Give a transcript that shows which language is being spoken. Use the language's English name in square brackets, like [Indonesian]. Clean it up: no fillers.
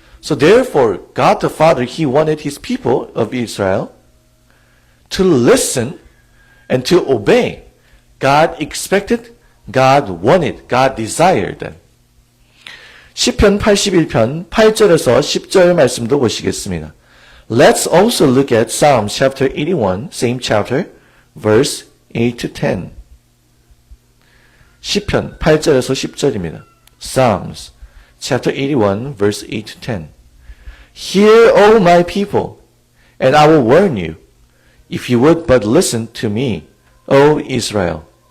[English] So therefore, God the Father, He wanted His people of Israel to listen and to obey. God expected, God wanted, God desired them. [Korean] 시편 81편 8절에서 10절 말씀도 보시겠습니다. [English] Let's also look at Psalms chapter 81, same chapter, verse 8 to 10. [Korean] 시편 8절에서 10절입니다. [English] Psalms chapter 81, verse 8 to 10. Hear, O my people, and I will warn you, if you would but listen to me, O Israel.